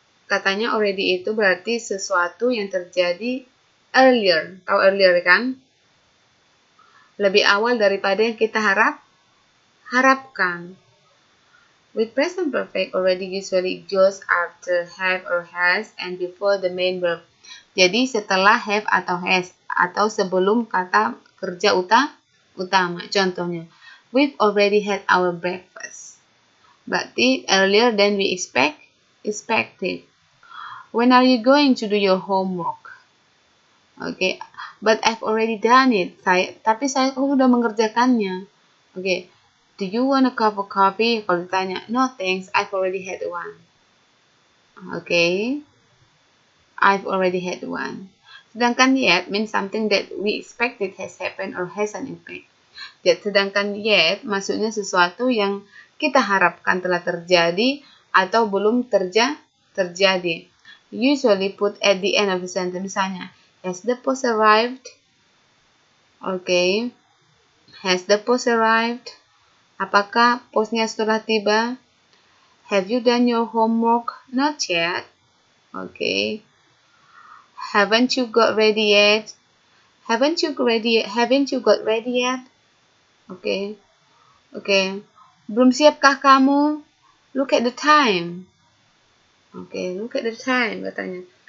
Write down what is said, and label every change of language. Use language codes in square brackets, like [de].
[id] Katanya already itu berarti sesuatu yang terjadi earlier. Tahu earlier kan? Lebih awal daripada yang kita harapkan. [en] With present perfect already usually goes after have or has and before the main verb. [id] Jadi setelah have atau has atau sebelum kata kerja utama. [en] Contohnya, we've already had our breakfast. Berarti earlier than we expected. When are you going to do your homework? Okay, but I've already done it. [id] Tapi saya sudah mengerjakannya. [en] Okay, do you want a cup of coffee? [id] Kalau ditanya, [en] no thanks, I've already had one. Okay, I've already had one. [id] Sedangkan [en] yet means something that we expected has happened or has an impact. [id] Sedangkan yet maksudnya sesuatu yang kita harapkan telah terjadi atau belum terjadi. [en] Usually put at the end of the sentence. [id] Misalnya, [en] has the post arrived? Okay. Has the post arrived? [id] Apakah posnya sudah tiba? [en] Have you done your homework? Not yet. Okay. Haven't you got ready yet? Haven't you got ready yet? [id] Okay. Okay. Belum siapkah kamu? [en] Look at the time. Okay, look at the time [id] katanya.